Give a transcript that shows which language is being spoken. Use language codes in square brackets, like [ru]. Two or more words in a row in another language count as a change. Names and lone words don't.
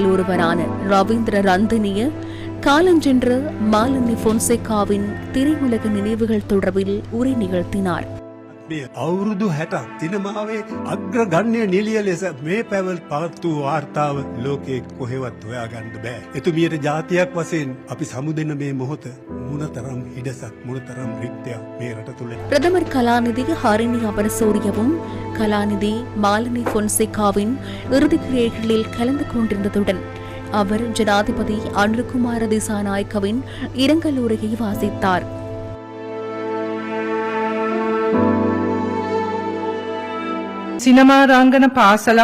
[ta] ஒருவரான ரவீந்திர ரந்தினிய காலஞ்சென்ற மாலடி பொன்சேகாவின் திரையுலக நினைவுகள் தொடர்பில் உரை நிகழ்த்தினார். [si] මේ අවුරුදු 60 සිනමාවේ අග්‍රගණ්‍ය නිලිය ලෙස මේ පැවල් පවත්වූ වාර්තාව ලෝකේ කොහෙවත් හොයාගන්න බෑ. එතුමියට ජාතියක් වශයෙන් අපි සමුදෙන මේ මොහොත මොනතරම් හිඩසක් මොනතරම් රික්තයක් මේ රට තුල. [ta] பிரதமர் கலாநிதி ஹரிணி அபரசூரியவும் கலாநிதி மாலினி பொன்சேகாவின் இறுதிக் கிரியைகளில் கலந்து கொண்டிருந்ததுடன் அவர் ஜனாதிபதி அனுரகுமார திசாநாயக்கவின் இரங்கல் உரையை வாசித்தார். சினிமாராங்கன பாசலா